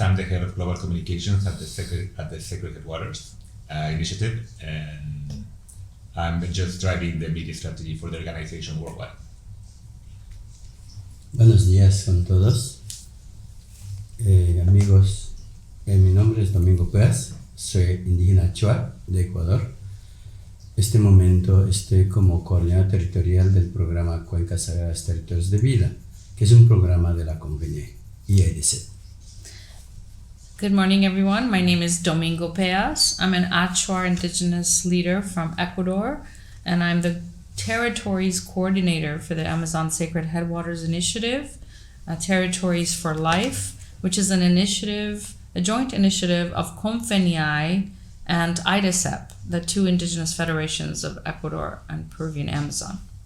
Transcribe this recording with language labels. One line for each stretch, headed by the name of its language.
English: I'm the head of global communications at the Sacred Headwaters Initiative, and I'm just driving the media strategy for the organization worldwide.
Spanish: Buenos días con todos. Amigos, mi nombre es Domingo Peas, soy indígena Chua de Ecuador. Este momento estoy como coordinador territorial del programa COICA Sagrados Territorios de Vida, que es un programa de la Convención IEDC.
English: Good morning, everyone. My name is Domingo Peas. I'm an Achuar indigenous leader from Ecuador, and I'm the Territories Coordinator for the Amazon Sacred Headwaters Initiative, Territories for Life, which is an initiative, a joint initiative of CONFENIAI and IDESEP, the two indigenous federations of Ecuador and Peruvian Amazon.